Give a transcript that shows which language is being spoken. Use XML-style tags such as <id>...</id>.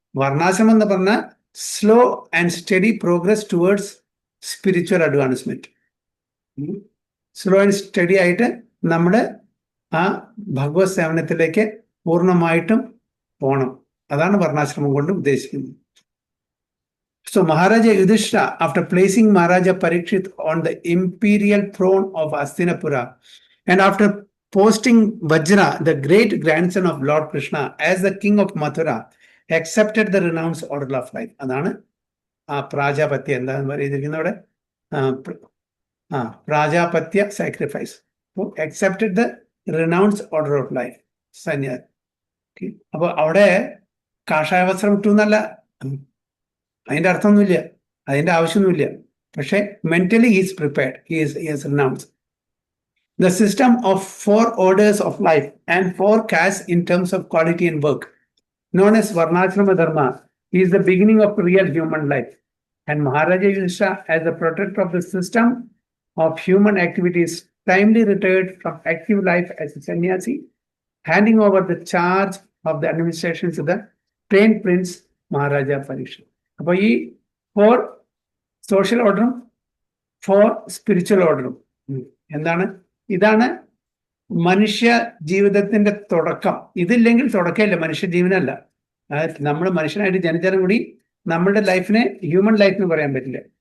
<ml>വർണ്ണാശ്രമം എന്ന് പറഞ്ഞാൽ</ml> <en>Slow and steady progress towards spiritual advancement. Slow and steady</en> <ml>ആയിട്ട് നമ്മുടെ ആ ഭഗവത് സേവനത്തിലേക്ക് പൂർണ്ണമായിട്ടും പോകണം. അതാണ് വർണ്ണാശ്രമം കൊണ്ട് ഉദ്ദേശിക്കുന്നത്.</ml> <en>So Maharaja Yudhishthira, after placing Maharaja Parikshit on the imperial throne of Hastinapura and after posting Vajra, the great grandson of Lord Krishna, as the king of Mathura, accepted the renounced order of life.</en> <ml>അതാണ് ആ പ്രാജാപത്യ, എന്താന്ന് പറയുന്നത് അവിടെ, പ്രാജാപത്യ sacrifice.</ml> <en>accepted the renounced order of life,</en> <ml>സന്യാസി. അപ്പൊ അവിടെ കാഷായ വസ്ത്രം ഇട്ടു എന്നല്ല, അതിന്റെ അർത്ഥമൊന്നുമില്ല, അതിന്റെ ആവശ്യമൊന്നുമില്ല. പക്ഷെ</ml> <en>Mentally is prepared, is renounced. The system of 4 orders of life and 4 castes in terms of quality and work, known as Varnashrama Dharma, is the beginning of real human life. And Maharaja Yudhishthira, as the protector of the system of human activities, timely retired from active life as a sannyasi, handing over the charge of the administration to the trained prince Maharaja Parikshit.</en> <ml>അപ്പോൾ ഈ 4 social ഓർഡറും 4 spiritual ഓർഡറും എന്താണ്? ഇതാണ് മനുഷ്യ ജീവിതത്തിന്റെ തുടക്കം. ഇതില്ലെങ്കിൽ തുടക്കമില്ല, മനുഷ്യ ജീവനല്ല. നമ്മൾ മനുഷ്യനായിട്ട് ജനിച്ചാലും കൂടി നമ്മളുടെ ലൈഫിനെ ഹ്യൂമൻ ലൈഫ് എന്ന് പറയാൻ പറ്റില്ല.</ml>